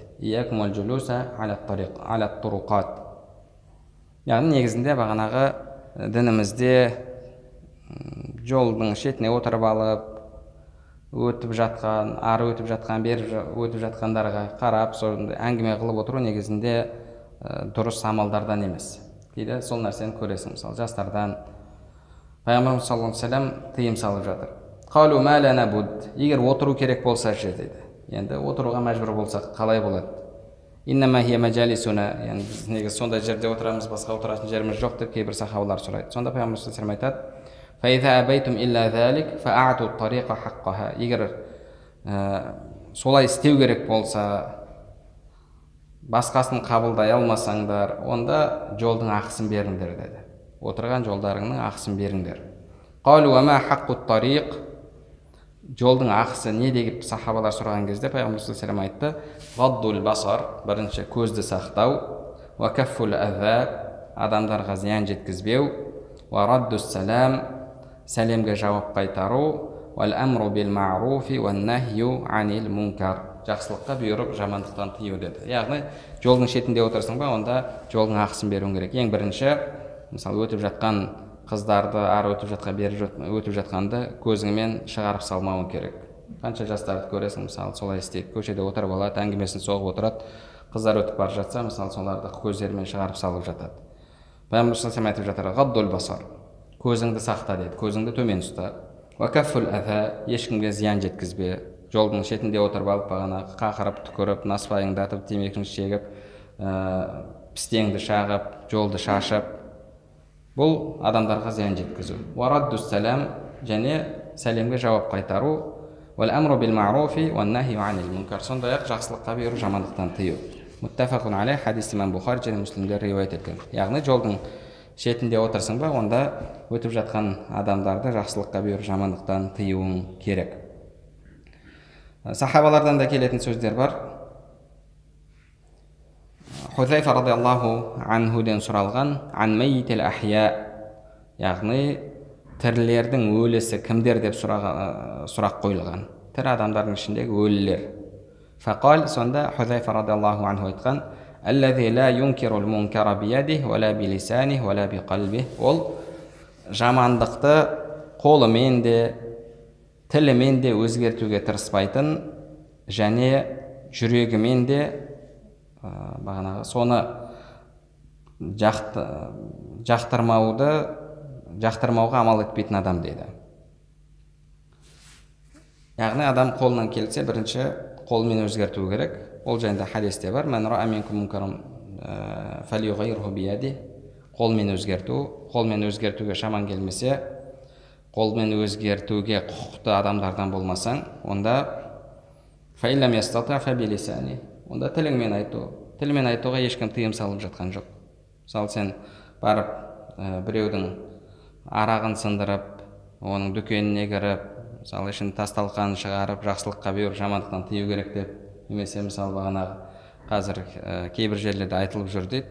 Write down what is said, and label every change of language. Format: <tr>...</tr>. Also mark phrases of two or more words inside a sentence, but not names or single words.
<ar>إياكم والجلوس على الطرقات.</ar> <kk>Яғни негізінде бағанағы дінімізде жолдың шетіне отырып алып, өтіп жатқан, ары өтіп жатқан, бері өтіп жатқандарға қарап, әңгіме қылып отыру негізінде дұрыс амалдардан емес. Кейде сол нәрсені көресің, мысалы жастардан Пайғамбарымыз</kk> <ar>صلى الله عليه وسلم</ar> <kk>тыйым салып жатыр.</kk> <ar>قالوا ما لنا بد.</ar> <kk>Егер отыру керек болса ше дейді. Енді отыруға мәжбүр болсақ қалай болады?</kk> <ar>إنما هي مجالسنا.</ar> <kk>Яғни біз негізі сондай жерде отырамыз, басқа отыратын жеріміз жоқ деп кейбір сахабалар сұрайды. Сонда Пайғамбарымыз</kk> <ar>صلى الله عليه وسلم</ar> <kk>айтады:</kk> <ar>فإذا أبيتم إلا ذلك فأعطوا الطريق حقها.</ar> <kk>Егер солай істеу керек болса, басқасын қабылдай алмасаңдар, онда жолдың ақысын беріңдер деді. Отырған жолдарыңның ақысын беріңдер.</kk> <ar>قالوا وما حق الطريق.</ar> <kk>Жолдың ақысы не деп сахабалар сұраған кезде Пайғамбар</kk> <ar>صلى الله عليه وسلم</ar> <kk>айтты:</kk> <ar>غض البصر,</ar> <kk>бірінші көзді сақтау,</kk> <ar>وكف الأذى,</ar> <kk>адамдарға зиян жеткізбеу,</kk> <ar>ورد السلام,</ar> <kk>сәлемге жауап қайтару,</kk> <ar>والأمر بالمعروف والنهي عن المنكر,</ar> <kk>жақсылыққа бұйырып жамандықтан тыю деді. Яғни жолдың шетінде отырсың ба, онда жолдың ақысын беруің керек. Ең бірінші, мысалы өтіп жатқан қыздарды, ары өтіп жатқан, бері өтіп жатқанды көзіңмен шығарып салмауың керек. Қанша жастарды көресің, мысалы солай істейді, көшеде отырып алады, әңгімесін соғып отырады, қыздар өтіп бара жатса, мысалы соларды көздерімен шығарып салып жатады. Пайғамбар</kk> <ar>صلى الله عليه وسلم</ar> <kk>айтып жатыр:</kk> <ar>غض البصر,</ar> <kk>көзіңді сақта деді, көзіңді төмен ұста.</kk> <ar>وكف الأذى,</ar> <kk>ешкімге зиян жеткізбе. Жолдың шетінде отырып алып, бағана қақырып, түкіріп, насыбайыңдатып, темекіні шегіп, пістеңді шағып, жолды шашып, бұл адамдарға зиян жеткізу.</kk> <ar>ورد السلام,</ar> <kk>және сәлемге жауап қайтару.</kk> <ar>والأمر بالمعروف والنهي عن المنكر.</ar> <kk>Сондай-ақ жақсылыққа бұйыру, жамандықтан тыю.</kk> <ar>متفق عليه,</ar> <kk>хадис имам Бухари және Муслимдер риуаят еткен. Яғни жолдың шетінде отырсың ба, онда өтіп жатқан адамдарды жақсылыққа бұйыру, жамандықтан тыюың керек. Сахабалардан да келетін сөздер бар. Хузайфа радиаллаху анхуден сұралған,</kk> <ar>عن ميت الأحياء,</ar> <kk>яғни тірілердің өлісі кімдер деп сұрақ қойылған. Тірі адамдардың ішіндегі өлілер. Фақал, сонда Хузайфа</kk> <ar>رضي الله عنه</ar> <kk>айтқан,</kk> <ar>الذي لا ينكر المنكر بيده ولا بلسانه ولا بقلبه.</ar> <kk>Ол жамандықты қолымен де, тілімен де өзгертуге тырыспайтын, және жүрегімен де соны жақтырмауға амал етпейтін адам деді. Яғни адам қолынан келсе, бірінші қолмен өзгерту керек. Ол жайында хадисте бар.</kk> <ar>من رأى منكم منكرا فليغيره بيده.</ar> <kk>Қолмен өзгерту. Қолмен өзгертуге шаман келмесе, қолмен өзгертуге құқықты адамдардан болмасаң, онда</kk> <ar>فإن لم يستطع فبلسانه.</ar> <kk>Онда тіліңмен айту. Тілмен айтуға ешкім тыйым салып жатқан жоқ. Мысалы, сен барып біреудің арағын сындырып, оның дүкеніне кіріп, мысалы ішін тасталқан шығарып, жақсылыққа бұйыру, жамандықтан тыю керек деп, немесе мысалы бағанағы қазір кейбір жерлерде айтылып жүр дейді.</kk>